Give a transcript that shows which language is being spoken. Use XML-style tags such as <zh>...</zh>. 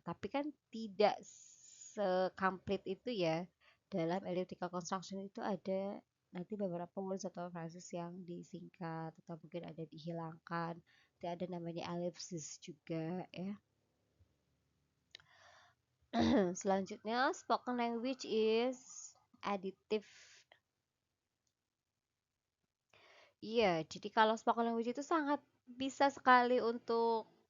<id>Tapi kan tidak sekamplit itu ya. Dalam elliptical construction itu ada nanti beberapa words atau phrases yang disingkat atau mungkin ada dihilangkan. Nanti ada namanya ellipsis juga ya.</id> <en>Selanjutnya, spoken language is additive.</en> <id>Iya, jadi kalau spoken language itu sangat bisa sekali untuk</id>